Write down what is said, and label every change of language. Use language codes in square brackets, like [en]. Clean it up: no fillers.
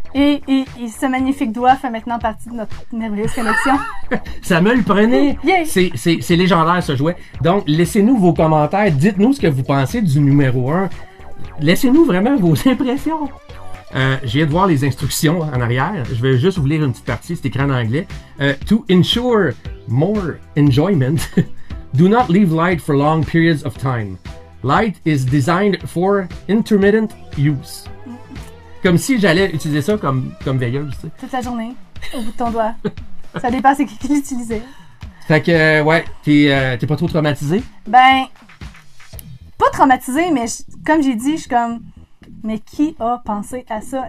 [fr] Et ce magnifique doigt fait maintenant partie de notre merveilleuse collection. Ça me le prenait. Yeah. C'est légendaire, ce jouet. Donc, laissez-nous vos commentaires. Dites-nous ce que vous pensez du numéro 1. Laissez-nous vraiment vos impressions. Je viens de voir les instructions en arrière. Je vais juste vous lire une petite partie. C'est écrit en anglais. [en] To ensure more enjoyment, do not leave light for long periods of time. Light is designed for intermittent use. [fr] Comme si j'allais utiliser ça comme veilleuse. Tu sais. Toute la journée, au bout de ton doigt. Ça dépend c'est qui l'utilisait. Fait que, ouais, t'es pas trop traumatisé? Ben, pas traumatisée, mais comme j'ai dit, je suis comme, mais qui a pensé à ça?